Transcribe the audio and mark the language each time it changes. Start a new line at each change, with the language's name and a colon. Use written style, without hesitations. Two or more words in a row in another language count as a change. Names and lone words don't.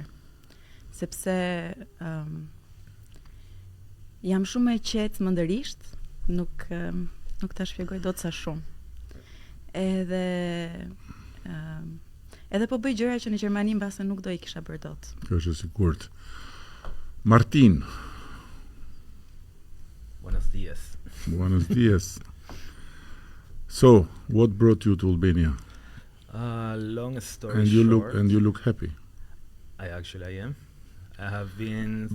Albanian: Sepse jam shumë e qetë mendërisht, nuk ta shpjegoj dot sa shumë. Edhe po bëj gjëra që në Gjermani mbase nuk do i kisha bërë dot. Kjo është e sigurt. Martin.
Spanish: Buenos dias. Buenos dias.
English: So, what brought you to Albania? Long story short. And you look happy. I am. I have been